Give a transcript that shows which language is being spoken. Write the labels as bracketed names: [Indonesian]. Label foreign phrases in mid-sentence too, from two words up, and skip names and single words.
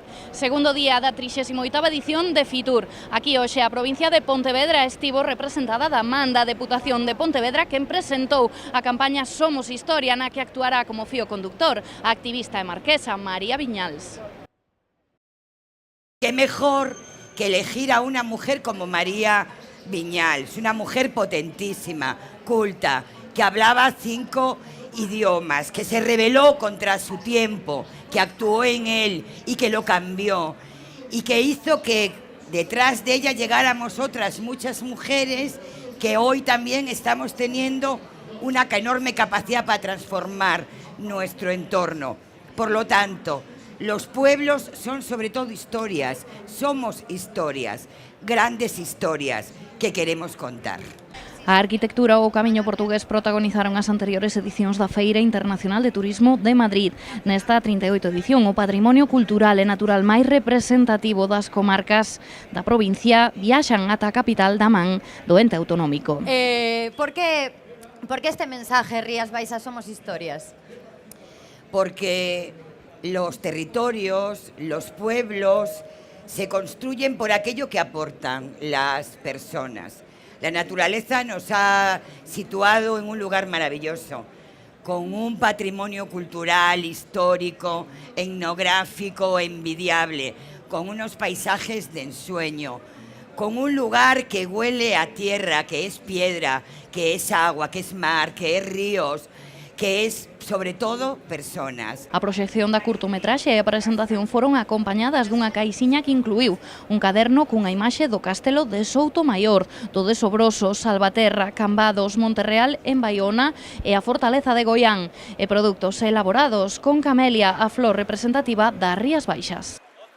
[Galician] Segundo día da 38ª edición de Fitur. Aquí hoxe a provincia de Pontevedra estivo representada da man da Deputación de Pontevedra, quen presentou a campaña Somos Historia, na que actuará como fío conductor a activista e marquesa María Viñals. [Spanish] Qué mejor que elegir a una mujer como María Viñals, una mujer potentísima, culta, que hablaba 5 idiomas, que se rebeló contra su tiempo, que actuó en él y que lo cambió, y que hizo que detrás de ella llegáramos otras muchas mujeres que hoy también estamos teniendo una enorme capacidad para transformar nuestro entorno. Por lo tanto, los pueblos son sobre todo historias, somos historias, grandes historias que queremos contar. [Galician] A arquitectura ou o camiño portugués protagonizaron as anteriores edicións da Feira Internacional de Turismo de Madrid. Nesta 38ª edición, o patrimonio cultural e natural máis representativo das comarcas da provincia viaxan ata a capital da man do ente autonómico. [Spanish] Por que este mensaje, Rías Baixas, somos historias? Porque los territorios, los pueblos, se construyen por aquello que aportan las personas. La naturaleza nos ha situado en un lugar maravilloso, con un patrimonio cultural, histórico, etnográfico envidiable, con unos paisajes de ensueño, con un lugar que huele a tierra, que es piedra, que es agua, que es mar, que es ríos, que es, sobre todo, personas. [Galician] A proxección da curtometraxe e a presentación foron acompañadas dunha caixiña que incluíu un caderno cunha imaxe do castelo de Soutomaior, do de Sobroso, Salvaterra, Cambados, Monterreal en Baiona e a fortaleza de Goián, e produtos elaborados con camelia, a flor representativa das Rías Baixas.